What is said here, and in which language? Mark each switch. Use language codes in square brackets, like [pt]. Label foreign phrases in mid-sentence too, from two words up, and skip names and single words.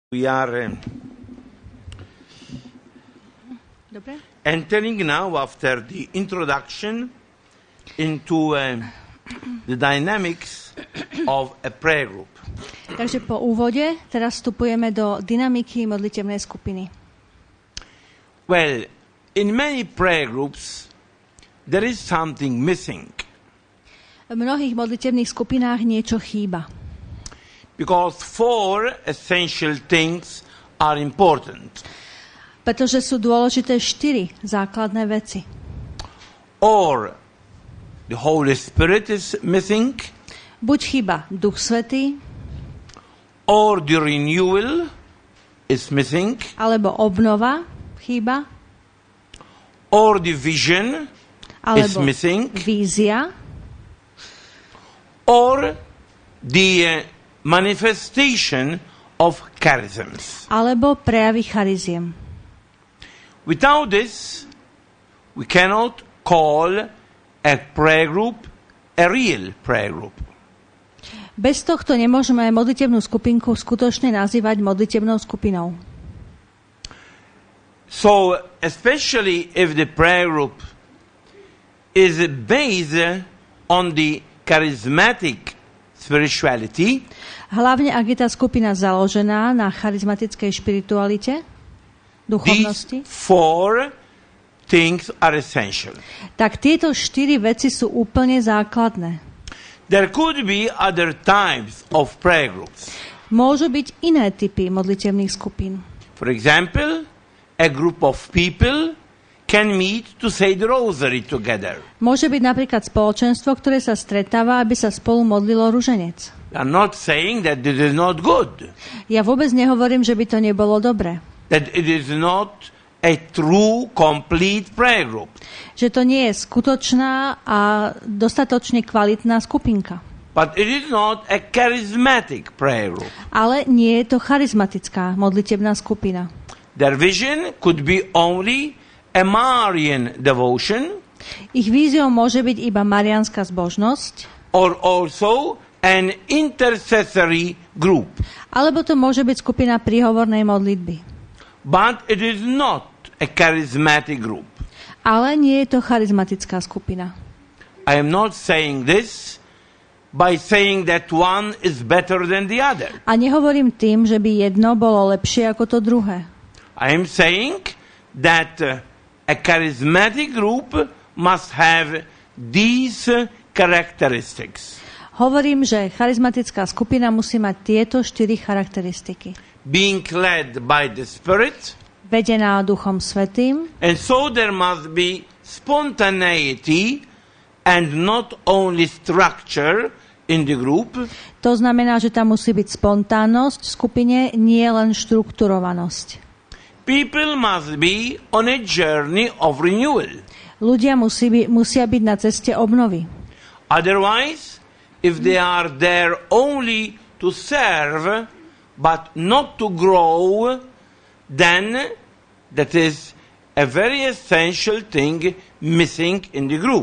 [en] We are entering now, after the introduction, into the dynamics of a prayer group. [sk] Takže po úvode teraz vstupujeme do dynamiky modlitebnej skupiny. [en] Well, in many prayer groups there is something missing. [sk] V mnohých modlitebných skupinách niečo chýba. [en] Because four essential things are important. [sk] Pretože sú dôležité 4 základné veci. [en] Or the Holy Spirit is missing. [sk] Buď chýba Duch Svätý, [en] or the renewal is missing. [sk] Alebo obnova chýba. [en] Or the vision is missing. [sk] Vízia. [en] Or the manifestation of charisms. [sk] Alebo prejavy chariziem. [en] Without this, we cannot call a prayer group a real prayer group. [sk] Bez tohto nemôžeme modlitebnú skupinku skutočne nazývať modlitebnou skupinou. [en] So, especially if the prayer group is based on the charismatic spirituality, [sk] hlavne ak je tá skupina založená na charizmatickej špiritualite, duchovnosti, [en] these four things are essential. [sk] Tak tieto 4 veci sú úplne základné. [en] There could be other types of prayer groups. [sk] Môžu byť iné typy modlitebných skupín. [en] For example, a group of people can meet to say the rosary together. [sk] Môže byť napríklad spoločenstvo, ktoré sa stretáva, aby sa spolu modlilo ruženec. [en] I'm not saying that this is not good. [sk] Ja vôbec nehovorím, že by to nebolo dobré. [en] That it is not a true, complete prayer group. [sk] Že to nie je skutočná a dostatočne kvalitná skupinka. [en] But it is not a charismatic prayer group. [sk] Ale nie je to charizmatická modlitebná skupina. [en] Their vision could be only a Marian devotion. [sk] Ich víziou môže byť iba mariánska zbožnosť. [en] Or also an intercessory group. [sk] Alebo to môže byť skupina príhovornej modlitby. [en] But it is not a charismatic group. [sk] Ale nie je to charizmatická skupina. [en] I am not saying this by saying that one is better than the other. [sk] A nehovorím tým, že by jedno bolo lepšie ako to druhé. [en] I am saying that a charismatic group must have these characteristics. [sk] Hovorím, že charizmatická skupina musí mať tieto 4 charakteristiky. [en] Being led by the Spirit. [sk] Vedená Duchom Svätým. [en] And so there must be spontaneity and not only structure in the group. [sk] To znamená, že tam musí byť spontánnosť v skupine, nie len štrukturovanosť. [en] People must be on a journey of renewal. [sk] Ľudia musia byť na ceste obnovy. [en] Otherwise, if they are there only to serve but not to grow, then that is a very essential thing missing in the group.